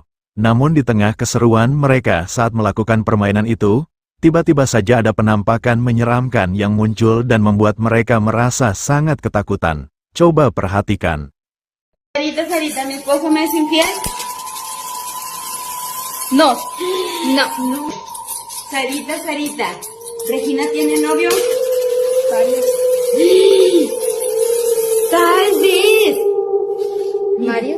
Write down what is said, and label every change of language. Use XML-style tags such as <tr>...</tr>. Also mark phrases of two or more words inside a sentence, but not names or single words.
<id>Namun di tengah keseruan mereka saat melakukan permainan itu, tiba-tiba saja ada penampakan menyeramkan yang muncul dan membuat mereka merasa sangat ketakutan. Coba perhatikan.</id> <es>Sarita, mi esposo me es infiel. No. Sarita, ¿Regina tiene novio? Tal vez. ¿Varios?</es>